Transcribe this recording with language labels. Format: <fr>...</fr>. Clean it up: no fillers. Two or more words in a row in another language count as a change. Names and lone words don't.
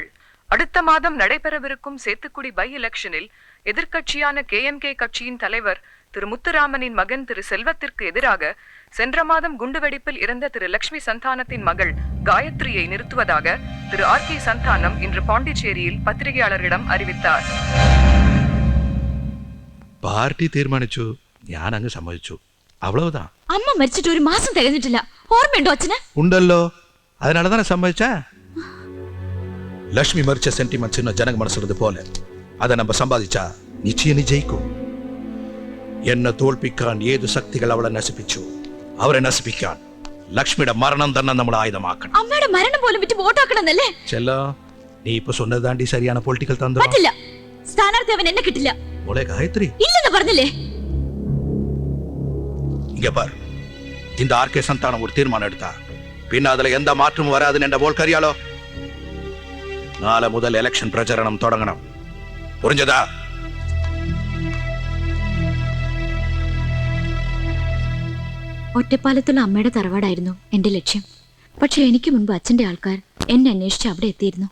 <ta>அடுத்த மாதம் நடைபெறவிருக்கும் சேத்துக்குடி பை எலெக்ஷனில் எதிர்க்கட்சியான KMK கட்சியின் தலைவர் திரு முத்துராமனின் மகன் திரு செல்வத்திற்கு எதிராக சென்ற மாதம் குண்டுவெடிப்பில் இறந்த திரு லட்சுமி சந்தானத்தின் மகள் காயத்ரியை நிறுத்துவதாக திரு RK சந்தானம் இன்று பாண்டிச்சேரியில் பத்திரிகையாளர்களிடம் அறிவித்தார்.</ta> <ml>പാർട്ടി തീരുമാനിച്ചു, ഞാൻ അങ്ങ് സമ്മതിച്ചു, അவ்வளவுதான். അമ്മ മരിച്ചിട്ട് ഒരു മാസം തികഞ്ഞിട്ടില്ല. ഓർമ്മയുണ്ടോ അച്ഛന്? ഉണ്ടല്ലോ,</ml> <ta>அதனாலதானே சம்மதிச்சா. லட்சுமி மரிச்ச சென்டிமெண்ட்ஸ் இன்னும் ஜனங்க மனசுறது போல அதை நம்ம சம்பாதிச்சா நிச்சயம் நீ ஜெயிக்கும்.</ta> <ml>என்ன തോൽപ്പിക്കാൻ ഏത് ശക്തികൾ അവളെ നശിപ്പിച്ചു അവരെ നശിപ്പിക്കാൻ ലക്ഷ്മിയുടെ മരണം തന്നെ നമ്മുടെ ആയുധമാക്കണം. അമ്മയുടെ മരണം പോലും വിറ്റ് വോട്ടാക്കണമെന്നല്ലേ? ചെല്ലോ, നീ ഇപ്പൊ</ml> <ta>சொன்னதாண்டி சரியான</ta> <ml>പൊളിറ്റിക്കൽ തന്ത്രം. പറ്റില്ല. സ്ഥാനാർത്ഥി അവൻ എന്നെ കിട്ടില്ല. മോളെ ഗായത്രി, ഇല്ലെന്ന് പറഞ്ഞില്ലേ?</ml> <ta>இங்க பார், இந்த RK சந்தானம் ஒரு தீர்மானம் எடுத்தா பின்ன அதுல எந்த மாற்றமும் வராதுன்னு என்ற போல் கரியாலோ.</ta> <ml>നാളെ മുതൽ ഇലക്ഷൻ പ്രചരണം തുടങ്ങണം.</ml> <ta>പുറിഞ്ഞതാ?</ta> <ml>ഒറ്റപ്പാലത്തുള്ള അമ്മയുടെ തറവാടായിരുന്നു എന്റെ ലക്ഷ്യം. പക്ഷെ എനിക്ക് മുൻപ് അച്ഛന്റെ ആൾക്കാർ എന്നെ അന്വേഷിച്ച് അവിടെ എത്തിയിരുന്നു.</ml>